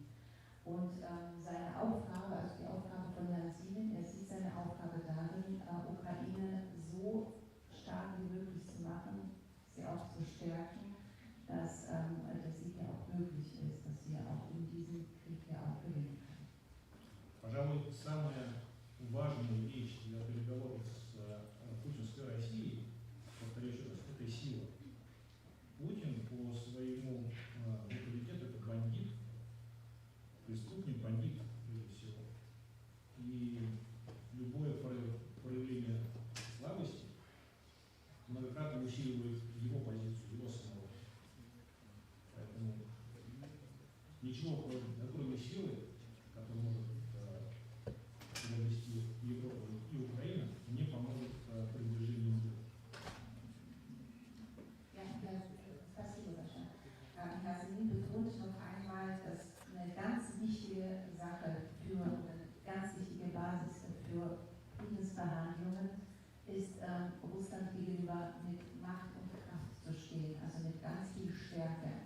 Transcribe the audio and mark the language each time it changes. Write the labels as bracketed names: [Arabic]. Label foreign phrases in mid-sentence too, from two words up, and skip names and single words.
[German] Und seine Aufgabe, also die Aufgabe von Herrn Siemen, er sieht seine Aufgabe darin, Ukraine so stark wie möglich zu machen, sie auch zu stärken, dass der Sieg ja auch möglich ist, dass sie auch in diesem Krieg ja auch gewinnen kann. [Russian] Пожалуй, самая важная вещь для переговоров с путинской Россией, повторю еще раз, это сила. Путин по своему авторитету это бандит, преступник, бандит прежде всего. И любое проявление слабости многократно усиливает его позицию, его самого. Поэтому ничего кроме силы, которая может привести Европу и Украину, не поможет продвижению мира. Спасибо, Sascha. [German] Herr Siemen betont noch einmal, dass eine ganz wichtige Sache für eine ganz wichtige Basis für Friedensverhandlungen ist, Russland gegenüber mit Macht und Kraft zu stehen, also mit ganz viel Stärke.